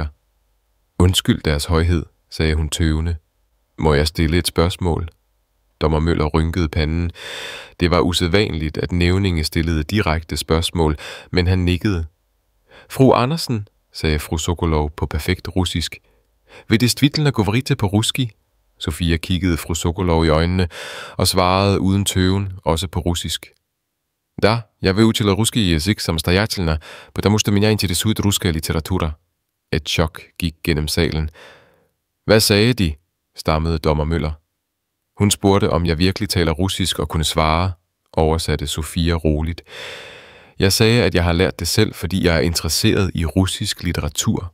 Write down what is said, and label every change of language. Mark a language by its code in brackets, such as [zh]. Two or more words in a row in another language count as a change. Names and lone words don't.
[da] Undskyld deres højhed, sagde hun tøvende. Må jeg stille et spørgsmål? Dommer Møller rynkede panden. Det var usædvanligt, at nævninge stillede direkte spørgsmål, men han nikkede. Fru Andersen, sagde fru Sokolov på perfekt russisk. [ru] Vil действительно говорите по-русски? [da] Sofia kiggede fru Sokolov i øjnene og svarede uden tøven, også på russisk. [ru] Да, я выучила русский язык самостоятельно, потому что меня интересует русская литература. [da] Et chok gik gennem salen. Hvad sagde de? Stammede dommer Møller. Hun spurgte, om jeg virkelig taler russisk og kunne svare, oversatte Sofia roligt. Jeg sagde, at jeg har lært det selv, fordi jeg er interesseret i russisk litteratur.